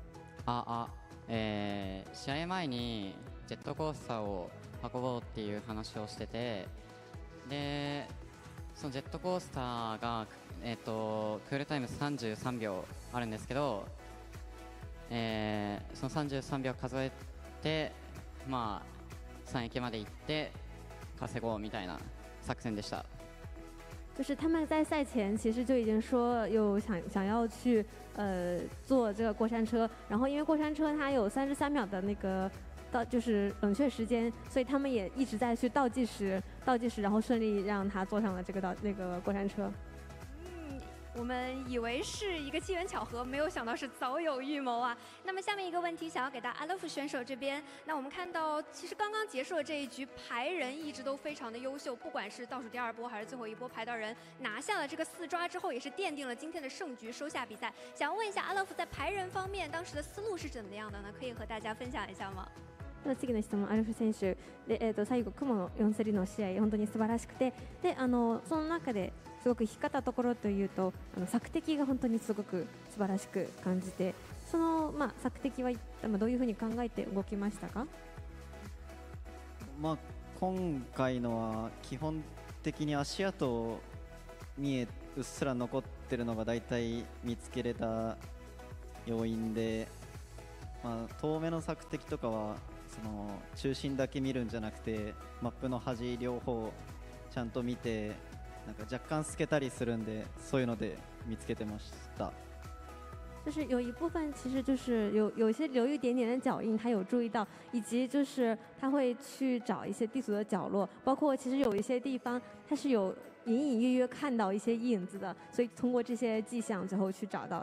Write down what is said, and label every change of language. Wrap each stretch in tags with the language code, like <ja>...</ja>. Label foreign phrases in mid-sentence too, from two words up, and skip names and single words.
<ja>試合前にジェットコースターを運ぼうっていう話をしてて、でそのジェットコースターがクールタイム33秒あるんですけど、その33秒数えて、3駅まで行って稼ごうみたいな作戦でした。</ja> <zh>就是他们在赛前其实就已经说有想要去坐这个过山车，然后因为过山车它有33秒的那个就是冷却时间，所以他们也一直在去倒计时，然后顺利让他坐上了这个那个过山车。我们以为是一个机缘巧合，没有想到是早有预谋啊。那么下面一个问题想要给到阿勒夫选手这边，那我们看到其实刚刚结束的这一局排人一直都非常的优秀，不管是倒数第2波还是最后一波排到人拿下了这个4抓之后，也是奠定了今天的胜局，收下比赛。想要问一下阿勒夫在排人方面当时的思路是怎么样的呢？可以和大家分享一下吗？</zh> <ja>次の質問、アルフ選手で、最後雲の4競りの試合本当に素晴らしくて、でその中ですごく光ったところというと索敵が本当にすごく素晴らしく感じて、その索敵はどういうふうに考えて動きましたか？今回のは基本的に足跡うっすら残ってるのがだいたい見つけれた要因で、遠目の索敵とかはその中心だけ見るんじゃなくてマップの端両方ちゃんと見てなんか若干透けたりするんで、そういうので見つけてました。</ja> <zh>就是有一部分其实就是有一些留一点点的脚印，他有注意到，以及就是他会去找一些地图的角落，包括其实有一些地方他是有隐隐约约看到一些影子的，所以通过这些迹象最后去找到的。</zh>